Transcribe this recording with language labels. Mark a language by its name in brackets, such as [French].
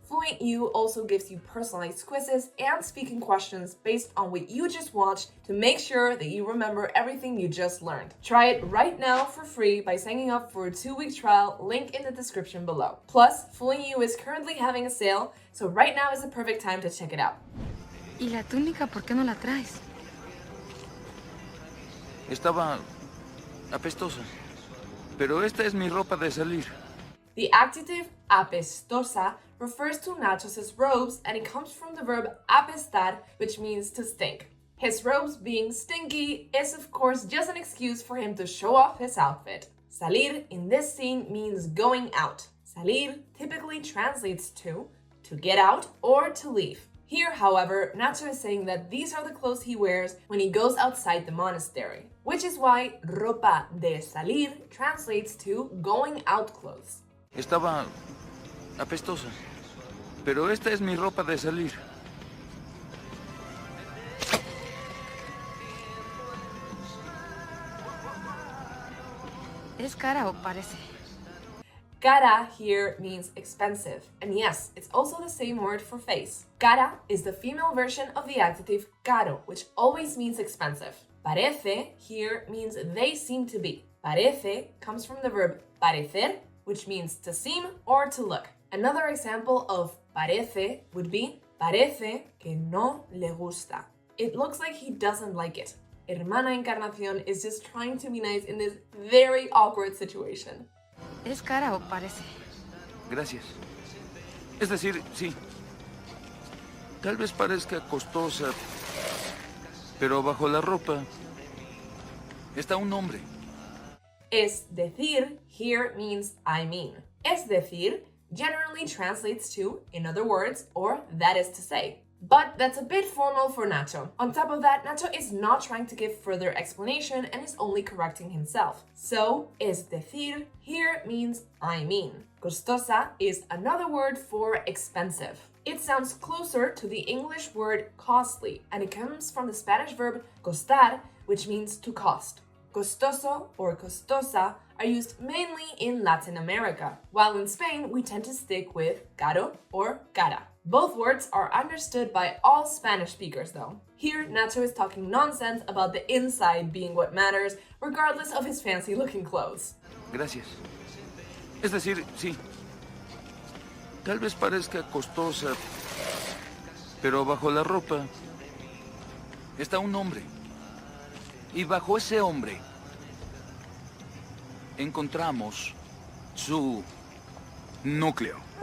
[English] FluentU also gives you personalized quizzes and speaking questions based on what you just watched to make sure that you remember everything you just learned. Try it right now for free by signing up for a 2-week trial, link in the description below. Plus, FluentU is currently having a sale, so right now is the perfect time to check it out. [Spanish] ¿Y la túnica por qué no la traes? Estaba apestosa. Pero esta es mi ropa de salir. [English] The adjective apestosa refers to Nacho's robes and it comes from the verb apestar, which means to stink. His robes being stinky is of course just an excuse for him to show off his outfit. Salir in this scene means going out. Salir typically translates to get out or to leave. Here, however, Nacho is saying that these are the clothes he wears when he goes outside the monastery, which is why [Spanish] ropa de salir [English] translates to going out clothes. [Spanish] Estaba apestosa. Pero esta es mi ropa de salir. ¿Es cara o parece? [English] Cara here means expensive, and yes, it's also the same word for face. Cara is the female version of the adjective caro, which always means expensive. Parece here means they seem to be. Parece comes from the verb parecer, which means to seem or to look. Another example of parece would be [Spanish] parece que no le gusta. [English] It looks like he doesn't like it. Hermana Encarnación is just trying to be nice in this very awkward situation. [Spanish] ¿Es cara o parece? Gracias. Es decir, sí. Tal vez parezca costosa, pero bajo la ropa está un hombre. [English] Es decir here means I mean. Es decir generally translates to in other words or that is to say. But that's a bit formal for Nacho. On top of that, Nacho is not trying to give further explanation and is only correcting himself. So, es decir here means I mean. Costosa is another word for expensive. It sounds closer to the English word costly, and it comes from the Spanish verb costar, which means to cost. Costoso or costosa are used mainly in Latin America, while in Spain we tend to stick with caro or cara. Both words are understood by all Spanish speakers though. Here, Nacho is talking nonsense about the inside being what matters, regardless of his fancy-looking clothes. [Spanish] Gracias. Es decir, sí. Tal vez parezca costosa, pero bajo la ropa está un hombre. Y bajo ese hombre encontramos su núcleo.